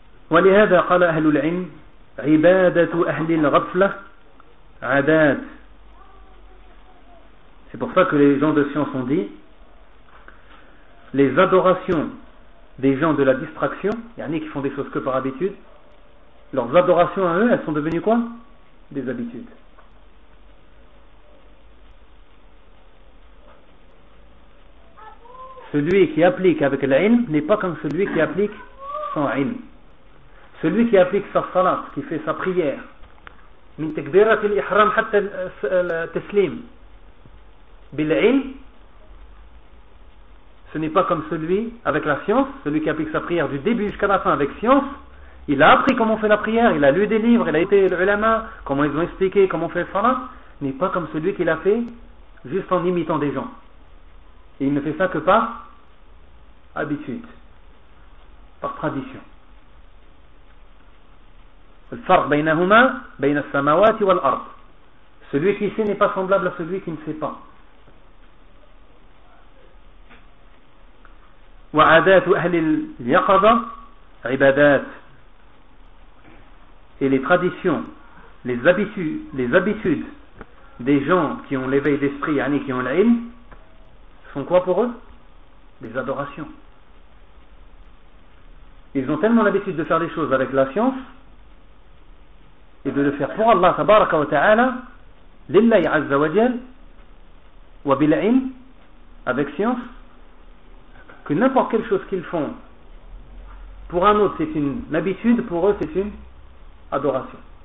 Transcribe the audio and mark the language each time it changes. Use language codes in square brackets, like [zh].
[ar] ولهذا قال أهل العلم عبادة أهل الغفلة عادات. [fr] C'est pour ça que les gens de science ont dit les adorations des gens de la distraction, yani qui font des choses que par habitude, leurs adorations à eux, elles sont devenues quoi ? Des habitudes. Celui qui applique avec l'ilm n'est pas comme celui qui applique sans ilm. Celui qui applique sa salat, qui fait sa prière, [ar] min takbirat al-ihram hatta al-taslim, bil-ilm, [fr] ce n'est pas comme celui avec la science, celui qui applique sa prière du début jusqu'à la fin avec science. Il a appris comment on fait la prière, il a lu des livres, il a été ulama, comment ils ont expliqué, comment on fait le salat, n'est pas comme celui qui l'a fait juste en imitant des gens. Et il ne fait ça que par habitude, par tradition. [ar] الفرق بينهما بين السماوات والأرض. [fr] Celui qui sait n'est pas semblable à celui qui ne sait pas. [ar] وعادات أهل اليقظة عبادات. [fr] Et les traditions, les habitudes des gens qui ont l'éveil d'esprit, yani qui ont l'ilm, sont quoi pour eux? Des adorations. Ils ont tellement l'habitude de faire des choses avec la science et de le faire pour Allah tabaraka wa ta'ala, [ar] lillahi azza wa jal, wa bil'ilm, [fr] avec science, que n'importe quelle chose qu'ils font pour un autre, c'est une habitude, pour eux, c'est une adoration.